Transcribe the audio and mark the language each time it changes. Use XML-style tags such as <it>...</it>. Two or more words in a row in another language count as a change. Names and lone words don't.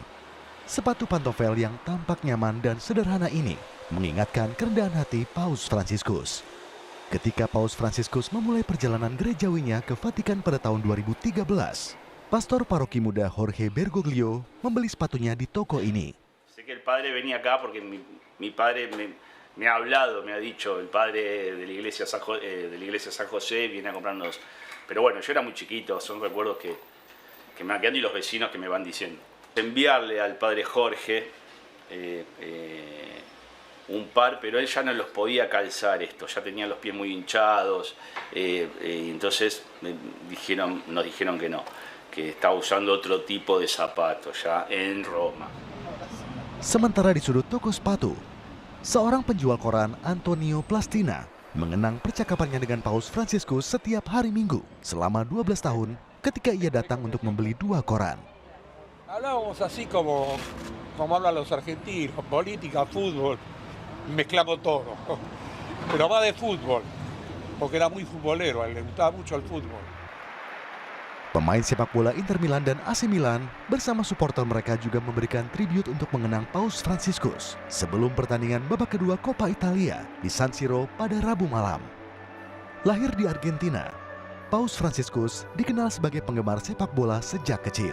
<id>Sepatu pantofel yang tampak nyaman dan sederhana ini mengingatkan kerendahan hati Paus Fransiskus. Ketika Paus Fransiskus memulai perjalanan gerejawinya ke Vatikan pada tahun 2013, Pastor Paroki Muda Jorge Bergoglio membeli sepatunya di toko ini.</id> <es>Sé que el padre venía acá porque mi padre me ha hablado, me ha dicho, el padre de la iglesia San José viene a comprarnos. Pero bueno, yo era muy chiquito, son recuerdos que me van quedando y los vecinos que me van diciendo. Enviarle al padre Jorge un par, pero él ya no los podía calzar esto, ya tenía los pies muy hinchados, entonces nos dijeron que no, que estaba usando otro tipo de zapatos ya en Roma.</es> <id>Sementara di sudut toko sepatu, seorang penjual koran, Antonio Plastina, mengenang percakapannya dengan Paus Fransiskus setiap hari Minggu selama 12 tahun ketika ia datang untuk membeli 2 koran.</id> <es>Hablábamos así como hablan los argentinos, política, fútbol, mezclamos todo. Pero más de fútbol, porque era muy futbolero, a él le gustaba mucho el fútbol.</es> <id>Pemain sepak bola Inter Milan dan AC Milan bersama supporter mereka juga memberikan tribut untuk mengenang Paus Fransiskus sebelum pertandingan babak kedua Coppa Italia di San Siro pada Rabu malam. Lahir di Argentina, Paus Fransiskus dikenal sebagai penggemar sepak bola sejak kecil.</id>